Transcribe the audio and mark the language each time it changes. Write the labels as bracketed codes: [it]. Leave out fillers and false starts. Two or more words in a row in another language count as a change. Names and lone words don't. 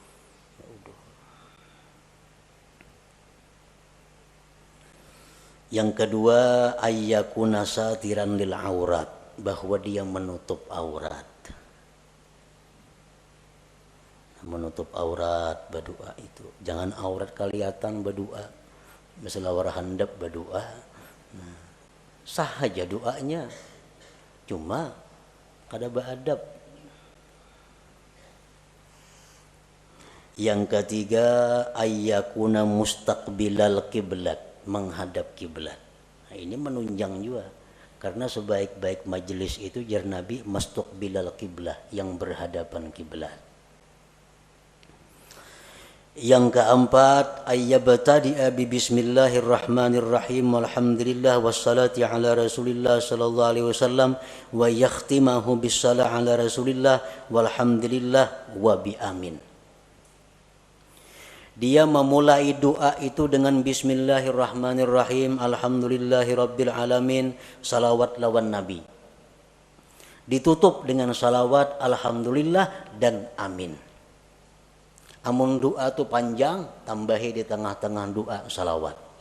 [id] Yang kedua, [ar] أن يكون ساترا للعورة, [id] bahwa dia menutup aurat. Menutup aurat berdoa itu. Jangan aurat kelihatan berdoa. Misalnya warah handap berdoa. Nah, sah aja doanya. [bjn] Cuma kada beradab. [id] Yang ketiga, [ar] أن يكون مستقبل القبلة, [id] menghadap kiblat. Nah, ini menunjang juga. Karena sebaik-baik majelis itu jar Nabi [ar] مستقبل القبلة, [id] yang berhadapan kiblat. Yang keempat, [ar] أن يبتدئ ب بسم الله الرحمن الرحيم والحمد لله والصلاة على رسول الله صلى الله عليه وسلم ويختمه بالصلاة على رسول الله والحمد لله و ب آمين. [id] Dia memulai doa itu dengan bismillahirrahmanirrahim, [ar] الحمد لله رب العالمين, [id] salawat lawan nabi. Ditutup dengan salawat, alhamdulillah dan amin. [bjn] Amun doa itu panjang, tambahi di tengah-tengah doa salawat.